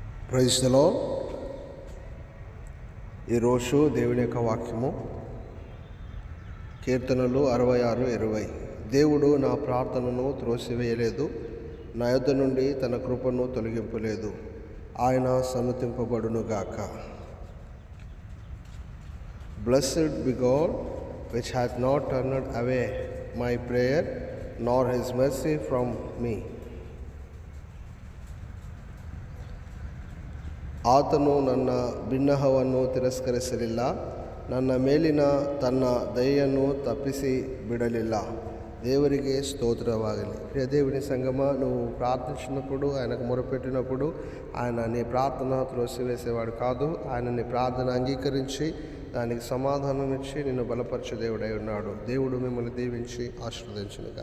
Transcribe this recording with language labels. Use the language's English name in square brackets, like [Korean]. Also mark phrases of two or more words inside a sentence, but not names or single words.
[English] praise the Lord. [Telugu] ఈరోజు దేవుని యొక్క వాక్యము కీర్తనలు 66:20. దేవుడు నా ప్రార్థనను త్రోసివేయలేదు, నా యొద్ద నుండి తన కృపను తొలగింపలేదు. ఆయన సన్నతింపబడునుగాక. [English] Blessed be God, which hath not turned away my prayer, nor his mercy from me. [Kannada] ಆತನು ನನ್ನ ಬಿನ್ನಹವನ್ನು ತಿರಸ್ಕರಿಸಲಿಲ್ಲ, ನನ್ನ ಮೇಲಿನ ತನ್ನ ದಯೆಯನ್ನು ತಪ್ಪಿಸಿ ಬಿಡಲಿಲ್ಲ. [Telugu] దేవునికి స్తోత్రవాగలి. ప్రియ దేవుని సంగమ, నువ్వు ప్రార్థించినప్పుడు, ఆయనకు మొరపెట్టినప్పుడు ఆయన నీ ప్రార్థన త్రోసివేసేవాడు కాదు. ఆయన నీ ప్రార్థన అంగీకరించి దానికి సమాధానం ఇచ్చి నిన్ను బలపరచే దేవుడై ఉన్నాడు. దేవుడు మిమ్మల్ని దీవించి ఆశీర్వదించును గాక.